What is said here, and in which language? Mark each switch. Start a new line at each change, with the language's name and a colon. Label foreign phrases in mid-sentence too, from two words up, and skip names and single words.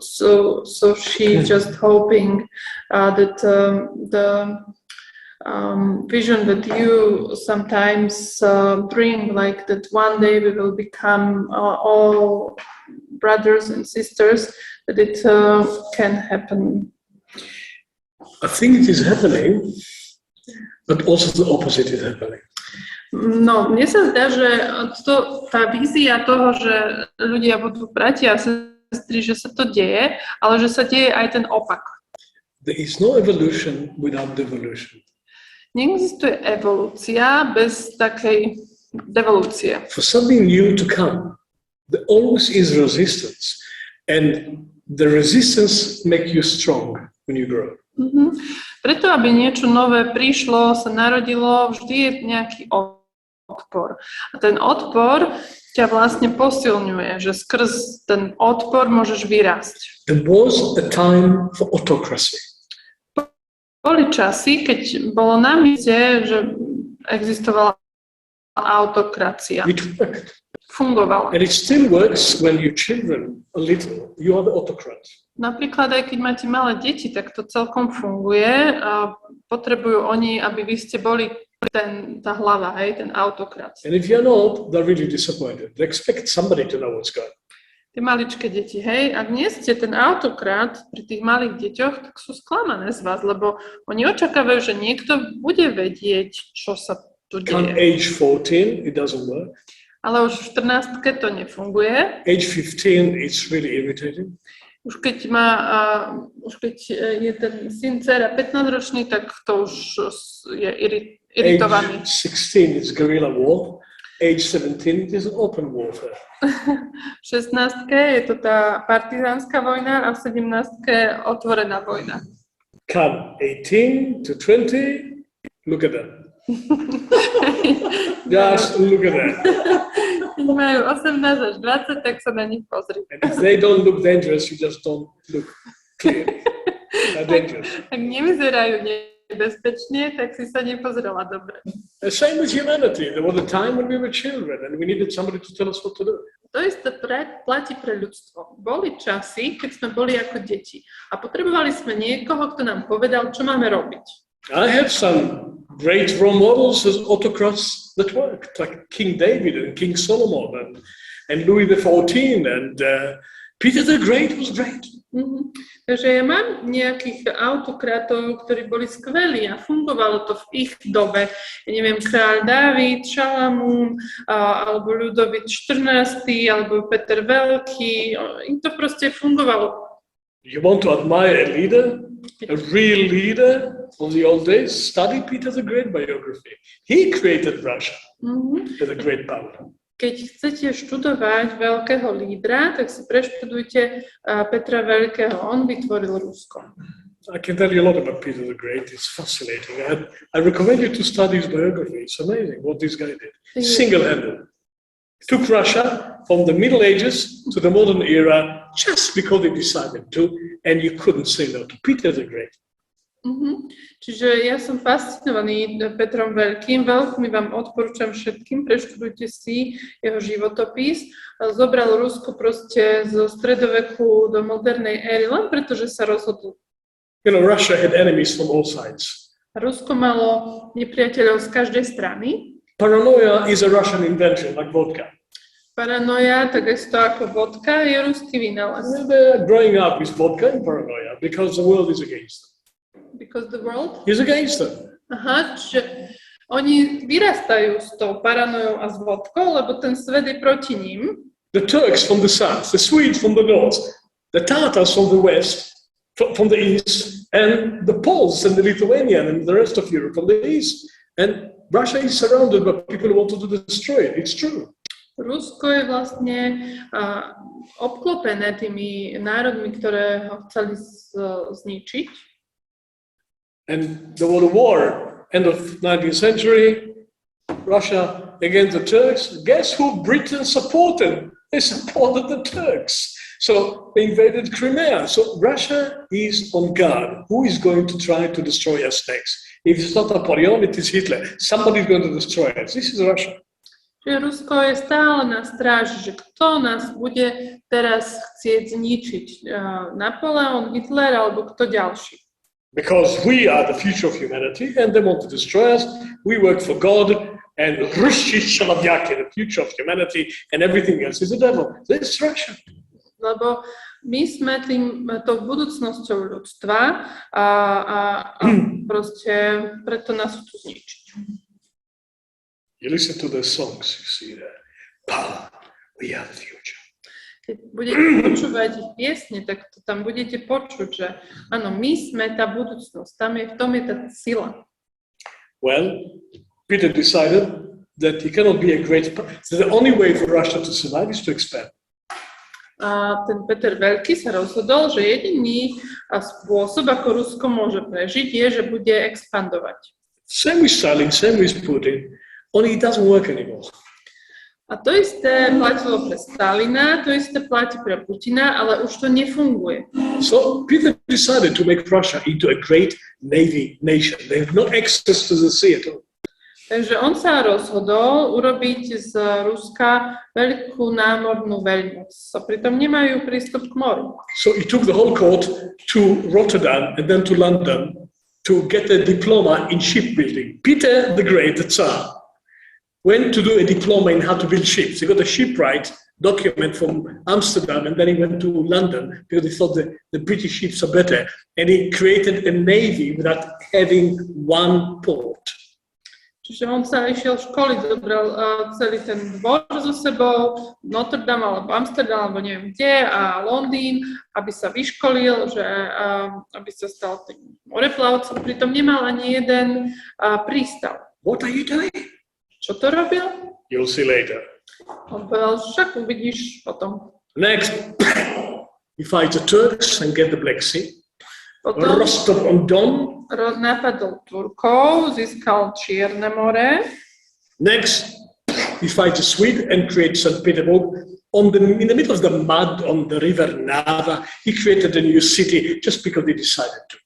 English: So she's just hoping that the vision that you sometimes bring, like that one day we will become all brothers and sisters, that it can happen. I think it is happening, but also the opposite is happening.
Slovak: No, mne sa zdá, že tá vízia toho, že ľudia budú bratia a sestry, že sa to deje, ale že sa deje aj ten opak.
English: There is no evolution without devolution.
Slovak: Neexistuje evolúcia bez takej devolúcie.
English: For something new to come, there always is resistance, and the resistance makes you strong when you grow. Mm-hmm.
Slovak: Preto, aby niečo nové prišlo, sa narodilo, vždy je nejaký odpor. A ten odpor ťa vlastne posilňuje, že skrz ten odpor môžeš vyrásť.
English: There was a time for autocracy.
Slovak: Boli časy, keď bolo na mieste, že existovala autokracia.
English: It worked.
Slovak: Fungovala.
English: And it still works when your children are little. You are the autocrat.
Slovak: Napríklad aj keď máte malé deti, tak to celkom funguje. A potrebujú oni, aby vy ste boli tá hlava, hej, ten autokrat.
English: And if you're not, they're really disappointed. They expect somebody to know what's going on.
Slovak: Tie maličké deti, hej, ak nie ste ten autokrat pri tých malých deťoch, tak sú sklamané z vás, lebo oni očakávajú, že niekto bude vedieť, čo sa tu
English: Come
Slovak: deje.
English: age 14, it doesn't work.
Slovak: Ale už v 14-ke to nefunguje.
English: Age 15, it's really irritating.
Slovak: Už keď je ten syn, dcera 15-ročný, tak to už je iritovaný.
English: Age 16 is guerrilla war. Age 17 is an open warfare.
Slovak: V 16-ke je to tá partizánska vojna a v 17-ke otvorená vojna.
English: Come 18 to 20, look at that. Just look at that.
Slovak: Keď majú 18 až 20, tak sa na nich pozri.
English: And if they don't look dangerous, you just don't look clear. They're dangerous.
Slovak: Ak nevyzerajú nebezpečne, tak si sa nepozrela dobre.
English: The same with humanity. There was a time when we were children and we needed somebody to tell us what to do.
Slovak: To isté platí pre ľudstvo. Boli časy, keď sme boli ako deti a potrebovali sme niekoho, kto nám povedal, čo máme robiť.
English: I have some great role models as autocrats that worked, like King David and King Solomon and Louis XIV and Peter the Great was great. Mm-hmm.
Slovak: Takže ja mám nejakých autokratov, ktorí boli skvelí a fungovalo to v ich dobe. Ja neviem, kráľ Dávid, Šalamún, alebo Ľudovít XIV, alebo Peter Veľký. Im to proste fungovalo.
English: You want to admire a leader, a real leader from the old days? Study Peter the Great biography. He created Russia with a great power.
Slovak: Keď chcete študovať veľkého lídra, tak si preštudujte Petra Veľkého. On vytvoril Rusko.
English: I can tell you a lot about Peter the Great. It's fascinating. I recommend you to study his biography. It's amazing what this guy did. Single-handed. Took Russia from the Middle Ages to the modern era just because he decided to, and you couldn't say no to Peter the Great.
Slovak: Čiže ja som fascinovaný Petrom Veľkým. Veľmi vám odporúčam všetkým, preštudujte si jeho životopis. Zobral Rusko proste zo stredoveku do modernej éry, len preto, že sa rozhodol.
English: You know, Russia had enemies from all sides.
Slovak: Rusko malo nepriateľov z každej strany.
English: Paranoia is a Russian invention, like vodka.
Slovak: Paranoja, takisto ako vodka, je ruský vynález.
English: They're growing up with vodka and paranoia because the world is against them. Because the world is against them.
Slovak: Aha, čiže oni vyrastajú s tou paranojou a s vodkou, lebo ten svet je proti ním.
English: The Turks from the south, the Swedes from the north, the Tatars from the west, from the east, and the Poles and the Lithuanian and the rest of Europe from the east. And Russia is surrounded by people who want to destroy it. It's true. Rusko je vlastne obklopené tými národmi, ktoré ho chceli zničiť. And there was a war, end of 19th century, Russia against the Turks. Guess who Britain supported? They supported the Turks. So they invaded Crimea. So Russia is on guard. Who is going to try to destroy us next? If it's not Napoleon, it is Hitler. Somebody is going to destroy us. This is Russia.
Slovak: Čiže Rusko je stále na stráži, že kto nás bude teraz chcieť zničiť. Napoleon, Hitler alebo kto ďalší.
English: Because we are the future of humanity and they want to destroy us. We work for God and Rushi Shalabyaki, the future of humanity, and everything else is the devil. This is Russia.
Slovak: Lebo my sme tou budúcnosťou ľudstva a proste preto nás chcú zničiť.
English: You listen to the songs, you see that. Power, we are the future.
Slovak: Keď budete počúvať ich piesne, tak to tam budete počuť, že áno, my sme tá budúcnosť, v tom je tá sila.
English: Well, Peter decided that he cannot be a great... So the only way for Russia to survive is to expand.
Slovak: A ten Peter Veľký sa rozhodol, že jediný spôsob, ako Rusko môže prežiť, je, že bude expandovať.
English: Same with Stalin, same with Putin, only it doesn't work anymore.
Slovak: A to isté platilo pre Stalina, to isté platí pre Putina, ale už to nefunguje.
English: So Peter decided to make Russia into a great navy nation. They have no access to the sea at all.
Slovak: Takže on sa rozhodol urobiť z Ruska veľkú námornú veľmoc. So pritom nemajú prístup k moru.
English: So he took the whole court to Rotterdam and then to London to get a diploma in shipbuilding. Peter the Great, the Tsar, went to do a diploma in how to build ships. He got a shipwright document from Amsterdam and then he went to London because he thought the British ships are better. And he created a navy without having one port.
Slovak: Čiže on sa išiel školiť, zobral celý ten dvor so sebou, Notre Dame alebo Amsterdam alebo neviem kde a Londýn, aby sa vyškolil, že aby sa stal tým moreplavcom, pritom nemal ani jeden prístav.
English: What are you doing?
Slovak: Čo to robil?
English: You'll see later.
Slovak: On povedal, však uvidíš potom.
English: Next, he fights the Turks and get the Black Sea.
Slovak: Potom Rostov-on-Don. napadol Turkov, získal Čierne more.
English: Next, he fights the Swedes and creates St. Petersburg. In the middle of the mud on the river Nava, he created a new city just because he decided to.